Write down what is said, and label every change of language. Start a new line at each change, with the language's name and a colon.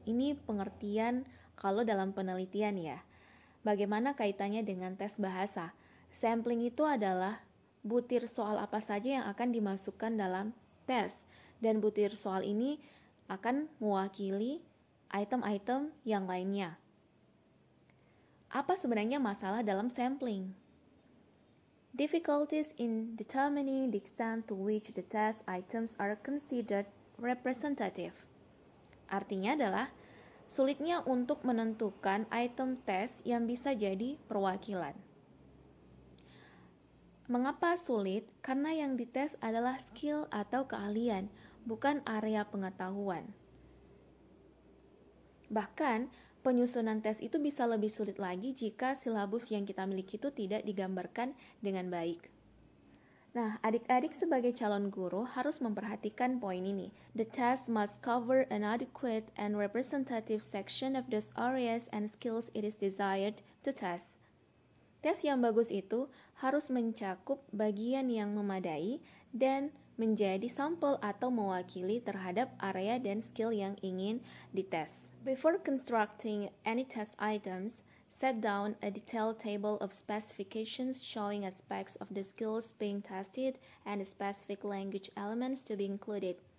Indonesian: Ini pengertian kalau dalam penelitian ya. Bagaimana kaitannya dengan tes bahasa? Sampling itu adalah butir soal apa saja yang akan dimasukkan dalam tes. Dan butir soal ini akan mewakili item-item yang lainnya. Apa sebenarnya masalah dalam sampling?
English: Difficulties in determining the extent to which the test items are considered representative.
Indonesian: Artinya adalah sulitnya untuk menentukan item tes yang bisa jadi perwakilan. Mengapa sulit? Karena yang dites adalah skill atau keahlian, bukan area pengetahuan. Bahkan, penyusunan tes itu bisa lebih sulit lagi jika silabus yang kita miliki itu tidak digambarkan dengan baik. Nah, adik-adik sebagai calon guru harus memperhatikan poin ini.
English: The test must cover an adequate and representative section of those areas and skills it is desired to test.
Indonesian: Tes yang bagus itu harus mencakup bagian yang memadai dan menjadi sampel atau mewakili terhadap area dan skill yang ingin dites.
English: Before constructing any test items, set down a detailed table of specifications showing aspects of the skills being tested and the specific language elements to be included.